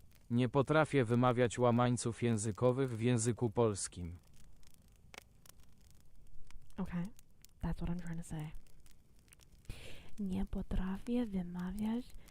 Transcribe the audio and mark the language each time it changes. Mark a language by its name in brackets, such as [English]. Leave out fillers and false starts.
[Polish] Nie potrafię wymawiać łamańców językowych w języku polskim. [English] Okay, that's what I'm trying to say. [Polish] Nie potrafię wymawiać